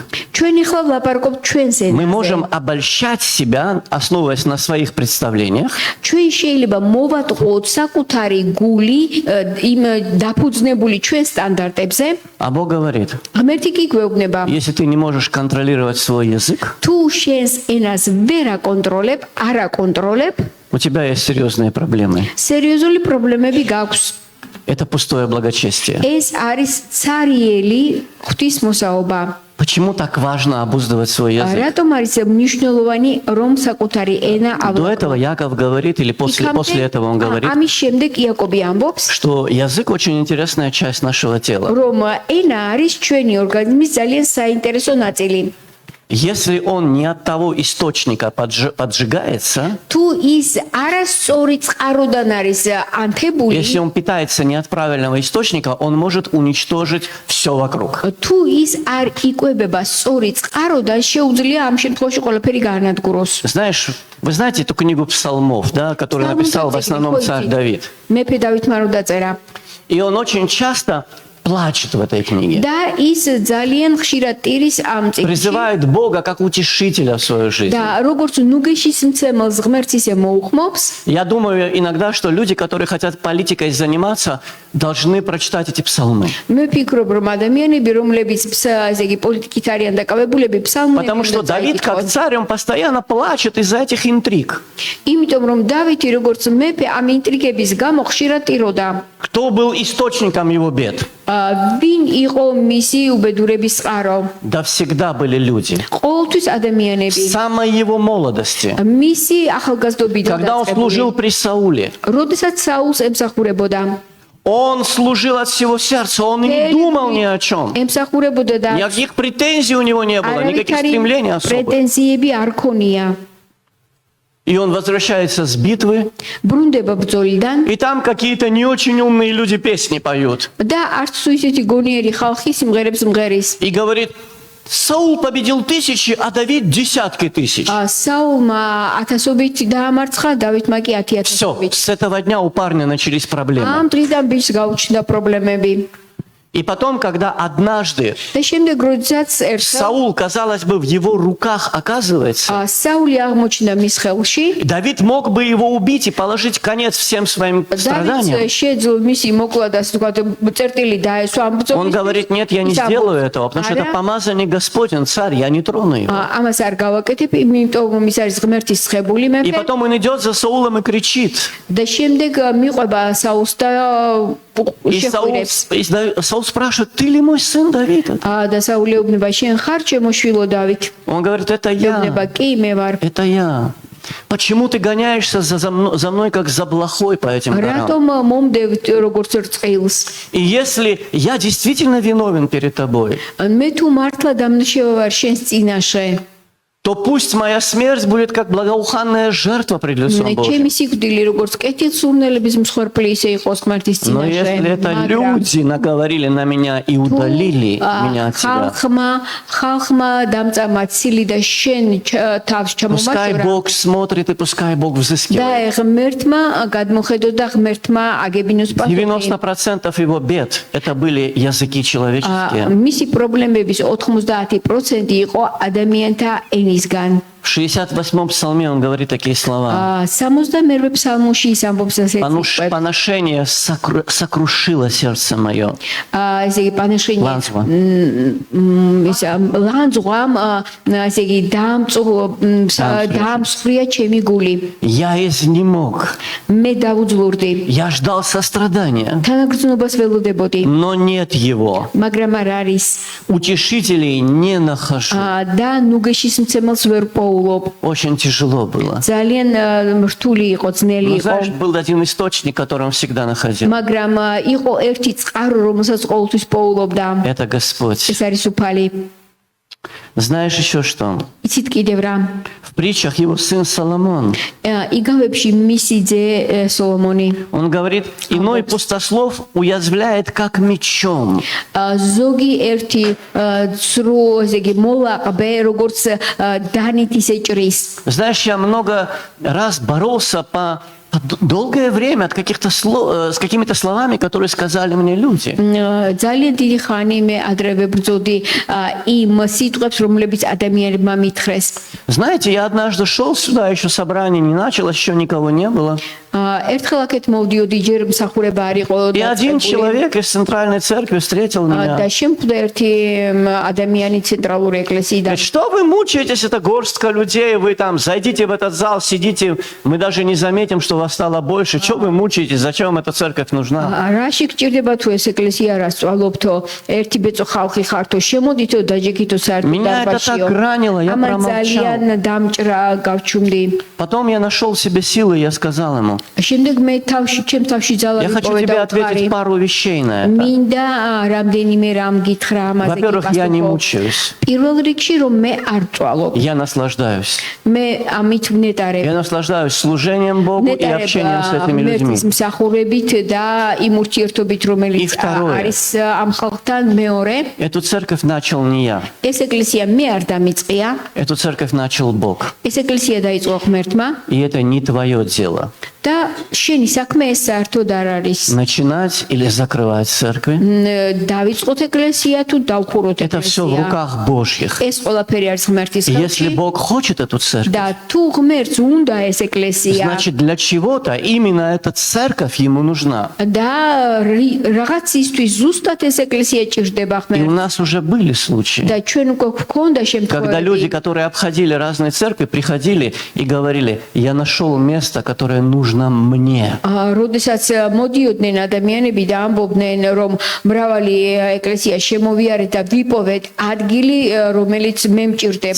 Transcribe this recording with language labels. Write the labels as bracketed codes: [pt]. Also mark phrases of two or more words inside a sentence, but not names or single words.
[ka] ჩვენ ახლა ვლაპარაკობთ ჩვენს [ru] Мы [ka] ენაზე. [ru] можем обольщать себя, основываясь на своих представлениях, [ka] ჩვენ შეიძლება მოვატყუოთ საკუთარი გული იმ დაფუძნებული ჩვენ სტანდარტებზე. [ru] а Бог говорит, [ka] ღმერთი კი გვეუბნება, [ru] если ты не можешь контролировать свой язык, [ka] თუ შენს ენას ვერ აკონტროლებ, არ აკონტროლებ, [ru] у тебя есть серьезные проблемы. [ka] სერიოზული პრობლემები გაქვს. [ru] Это пустое благочестие. [ka] ეს არის цариელი ღვთისმოსაობა. [ru] Почему так важно обуздывать свой язык? [ka] რატომ არის მნიშვნელოვანი რომ საკუთარი ენა [ru] До этого Яков говорит, или после этого он говорит, [ka] ამის შემდეგ იაკობი ამბობს, [ru] что язык очень интересная часть нашего тела. [ka] რომ ენა არის ჩვენი ორგანიზმის ძალიან საინტერესო ნაწილი. [ru] Если он не от того источника поджигается, [ka] თუ ის არასწორი წყაროდან არის ანთებული, [ru] если он питается не от правильного источника, он может уничтожить все вокруг. [ka] თუ ის არ იკვებება სწორი წყაროდან, შეუძლია ამ შემთხვევაში ყველაფერი გაანადგუროს. [ru] Знаешь, вы знаете эту книгу псалмов, да, которую написал в основном царь Давид? [ka] მეფე დავითმა რო დაწერა. [ru] И он очень часто плачет в этой книге. [ka] და ის ძალიან ხშირად ტირის ამ წიგნში. [ru] Призывает Бога как утешителя в свою жизнь. [ka] და როგორც ნუგეშის მცემელს ღმერთს ისე მოუხმობს, [ru] Я думаю иногда, что люди, которые хотят политикой заниматься, должны прочитать эти псалмы. [ka] მე ვფიქრობ, რომ ადამიანები, რომლებიც ესე იგი პოლიტიკით არიან დაკავებულები, ფსალმუნები [ru] Потому что [ka] უნდა [ru] Давид, как [ka] წაიკითხონ. [ru] царь, он постоянно плачет из-за этих интриг. [ka] იმიტომ რომ დავითი როგორც მეფე ამ ინტრიგების გამო ხშირად ტიროდა. [ru] Кто был источником его бед? [ka] ვინ იყო მისი უბედურების წყარო? [ru] Да всегда были люди. [ka] ყოველთვის [ru] С [ka] ადამიანები. [ru] самой его молодости. [ka] მისი ახალგაზრდობიდან [ru] Когда он служил [ka] დაწყებული. [ru] при Сауле, [ka] როდესაც საულს ემსახურებოდა. [ru] он служил от всего сердца, он и не думал ни о чем. [ka] ემსახურებოდა და [ru] Никаких претензий у него не было, никаких [ka] არავითარი [ru] стремлений особых. [ka] პრეტენზიები არ ქონია. [ru] И он возвращается с битвы, [ka] ბრუნდება ბრძოლიდან [ru] и там какие-то не очень умные люди песни поют. [ka] და არც თუ ისეთი გონიერი ხალხი სიმღერებს მღერის. [ru] И говорит, Саул победил тысячи, а Давид десятки тысяч. [ka] საულმა ათასობით დაამარცხა, დავითმა კი [ru] Все, [ka] 10,000. [ru] с этого дня у парня начались проблемы. [ka] ამ დღიდან ბიჭს გაუჩნდა პრობლემები. [ru] И потом, когда однажды [ka] და შემდეგ როდესაც ერთხელ [ru] Саул, казалось бы, в его руках оказывается, [ka] საული აღმოჩნდა მის ხელში, [ru] Давид мог бы его убить и положить конец всем своим страданиям. [ka] დავითს შეძლო მისი მოკლა და ასე ვთქვათ წერტილი დაესვა ამ ბრძოლის. [ru] Он говорит, нет, я не сделаю этого, потому что это помазанник Господень, царь, я не трону его. [ka] ამას არ გავაკეთებ, იმიტომ რომ ის არის ღმერთის ცხებული [ru] И [ka] მეფე. [ru] потом он идет за Саулом и кричит. [ka] და შემდეგ მიყვება საულს და [ru] И Саул, [ka] შეხვირებს. [ru] Саул спрашивает, ты ли мой сын Давид? [ka] და საული ეუბნება, შენ ხარ ჩემო შვილო დავით? [ru] Он говорит, это я, [ka] ეუბნება, კი მე ვარ. [ru] это я. Почему ты гоняешься за мной, как за блохой по этим горам? [ka] რატომ მომდევ როგორც რწყილს? [ru] И если я действительно виновен перед тобой, [ka] მე თუ მართლა დამნაშავე ვარ შენს წინაშე, [ru] то пусть моя смерть будет как благоуханная жертва пред лицом Божьим. [ka] ჩემი სიკვდილი როგორც კეთილსურნელების მსხვერპლი ისე იყოს ღმერთის [ru] Но [ka] წინაშე. [ru] если это люди наговорили на меня и удалили меня от тебя, [ka] ხალხმა დამწამა ცილი და შენ თავს [ru] пускай [ka] ჩამომაშორა [ru] Бог смотрит и пускай Бог [ka] და [ru] взыскивает. [ka] ღმერთმა გადმოხედო და ღმერთმა აგებინოს პასუხი. [ru] 90% его бед это были языки человеческие. [ka] მისი პრობლემების 90% იყო ადამიანთა ენისგან. [ru] В 68-м псалме он говорит такие слова. [ka] 61 ფსალმუში ის ამბობს ასეთ [ru] Поношение сокрушило сердце мое. [ka] ესე იგი პანაშენი Ლანძღვა. ის ლანძღვამ ესე იგი დაამსხვრია ჩემი გული. [ru] Я изнемог. [ka] მე დავუძლურდი. [ru] Я ждал сострадания, [ka] თანაგრძნობას ველოდებოდი, [ru] но нет его. [ka] მაგრამ არ არის. [ru] Утешителей не нахожу. [ka] და ნუგეშის მცემელს ვერ პოულობ. [ru] Очень тяжело было. [ka] ძალიან რთული იყო, ძნელი [ru] Но [ka] იყო. [ru] знаешь, был один источник, который он всегда находил. [ka] მაგრამ იყო ერთი წყარო, რომელსაც ყოველთვის პოულობდა. [ru] Это Господь. [ka] ეს არის უფალი. [ru] Знаешь еще что? [ka] იცით კიდევ რა? [ru] В притчах его сын Соломон, [ka] იგავებში მისი ძე სოლომონი. [ru] он говорит, иной пустослов уязвляет как мечом. [ka] ზოგი ერთი ცრუ, ესე იგი მოლაყბე, როგორც დანით ისე ჭრის. [ru] Знаешь, я много раз боролся по долгое время от каких-то слов, с какими-то словами, которые сказали мне люди. [ka] ძალიან დიდი ხანი მე ადრევე ბრძოდი იმ სიტყვებს, რომლებიც ადამიანებმა მითხრეს. [ru] Знаете, я однажды шел сюда, еще собрание не началось, еще никого не было. [ka] ერთხელ აქეთ მოვდიოდი, ჯერ მსახურება არ იყო [ru] И один человек из центральной церкви встретил меня. [ka] და შემხვდა ერთი ადამიანი ცენტრალური ეკლესიიდან. [ru] Говорит, что вы мучаетесь, это горстка людей, вы там зайдите в этот зал, сидите, мы даже не заметим, что вас стало больше. Что вы мучаетесь, зачем вам эта церковь нужна? [ka] რაში გჭირდება თუ ეს ეკლესია რა სწავლობთო, ერთი ბეწო ხალხი ხართო, შემოდითო დაჯექითო საერთო [ru] Меня это [ka] დარბაზშიო. [ru] так ранило, я [ka] ამან [ru] промолчал. [ka] ძალიან დამჭრა, გავჩუმდი. [ru] Потом я нашел в себе силы, и я сказал ему, [ka] შემდეგ მე ჩემ თავში [ru] я [ka] ძალა [ru] хочу [ka] ვიპოვე [ru] тебе [ka] და [ru] ответить [ka] ვყარი. [ru] пару вещей на это. [ka] მინდა რამდენიმე რამ გითხრა ამაზე [ru] Во-первых, я не [ka] გიპასუხო. [ru] мучаюсь, [ka] პირველ რიგში რომ მე არ წვალობ. [ru] я наслаждаюсь. [ka] მე ამით ვნეტარებ. [ru] Я наслаждаюсь служением Богу и общением с этими людьми. [ka] ნეტარებ მსახურებით და იმ ურთიერთობით, რომელიც [ru] второе. [ka] არის ამ ხალხთან. მეორე, [ru] Эту церковь начал не я, [ka] ეს ეკლესია მე არ დამიწყია. [ru] эту церковь начал Бог. [ka] ეს ეკლესია დაიწყო ღმერთმა [ru] И это не твое дело. [ka] და შენი საქმე ეს საერთოდ არ არის. [ru] Начинать или закрывать церкви, [ka] დავიწყოთ ეკლესია თუ დავხუროთ [ru] это все в [ka] ეკლესია. [ru] руках Божьих. [ka] ეს ყველაფერი არის ღმერთის [ru] И если [ka] ხელში. [ru] Бог хочет эту церковь, [ka] და თუ ღმერთს უნდა ეს ეკლესია [ru] значит, для чего-то именно эта церковь ему нужна. [ka] და რაღაცისთვის ზუსტად ეს ეკლესია ჭირდება [ru] И у [ka] ღმერთს. [ru] нас уже были случаи, [ka] და ჩვენ უკვე გვქონდა [ru] когда люди, [ka] შემთხვევები, [ru] которые обходили разные церкви, приходили и говорили, я нашел место, которое нужно мне. [ka] როდესაც მოდიოდნენ ადამიანები და ამბობდნენ, რომ მრავალი ეკლესია შემოვიარეთ და ვიპოვეთ ადგილი, რომელიც მე მჭირდება.